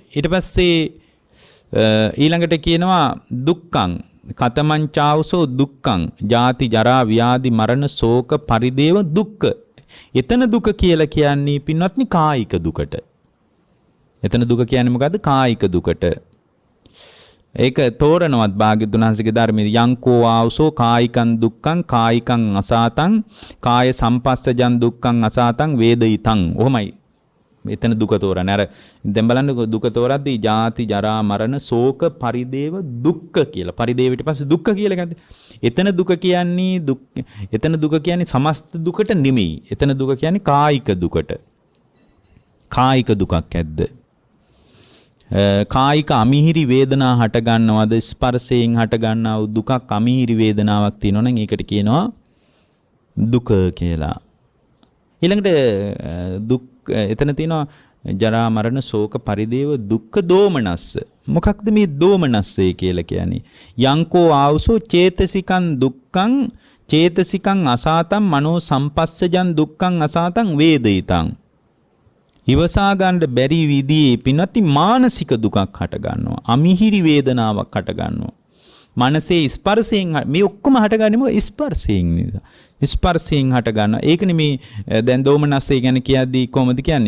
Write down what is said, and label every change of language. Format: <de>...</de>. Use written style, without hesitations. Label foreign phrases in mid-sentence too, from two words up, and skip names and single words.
<si>ඊට පස්සේ ඊළඟට කියනවා</si> <pi>දුක්ඛං කතමං චාවසෝ දුක්ඛං ජාති ජරා ව්‍යාධි මරණ ශෝක පරිදේව දුක්ඛ.</pi> <si>එතන දුක කියලා කියන්නේ පින්වත්නි කායික දුකට. එතන දුක කියන්නේ මොකද්ද? කායික දුකට. ඒක තෝරනවත් භාග්‍යවතුන් වහන්සේගේ ධර්මයේ</si> <pi>යංකෝ ආවසෝ කායිකං දුක්ඛං කායිකං අසාතං කාය සම්පස්සජං දුක්ඛං අසාතං වේදිතං.</pi> <si>ඔහොමයි එතන දුක තෝරන්නේ. අර දැන් බලන්න දුක තෝරද්දී</si> <pi>ජාති ජරා මරණ ශෝක පරිදේව දුක්ඛ</pi> <si>කියලා. පරිදේව ඊට පස්සේ දුක්ඛ කියලා ගත්තේ. එතන දුක කියන්නේ එතන දුක කියන්නේ සමස්ත දුකට නෙමෙයි. එතන දුක කියන්නේ කායික දුකට. කායික දුකක් ඇද්ද? කායික අමිහිරි වේදනා හට ගන්නවද? ස්පර්ශයෙන් හට ගන්නා වූ දුකක් අමිහිරි වේදනාවක් තියෙනවා නම් ඒකට කියනවා දුක කියලා. ඊළඟට දුක් එතන තියෙනවා</si> <pi>ජරා මරණ ශෝක පරිදේව දුක්ඛ දෝමනස්ස.</pi> <si>මොකක්ද මේ දෝමනස්සේ කියලා කියන්නේ?</si> <pi>යංකෝ ආවසෝ චේතසිකං දුක්ඛං චේතසිකං අසාතං මනෝ සම්පස්සජං දුක්ඛං අසාතං වේදිතං.</pi> <si>ඉවසා ගන්න බැරි විදිහේ පිනති මානසික දුකක් හට ගන්නවා. අමිහිරි වේදනාවක් හට ගන්නවා. මනසේ ස්පර්ශයෙන් මේ ඔක්කොම හටගන්නේ මොකද? ස්පර්ශයෙන් නිසා. ස්පර්ශයෙන් හට ගන්නවා. ඒකනේ මේ දැන් දෝමනස්සේ ගැන කියද්දී කොහොමද කියන්නේ?</si>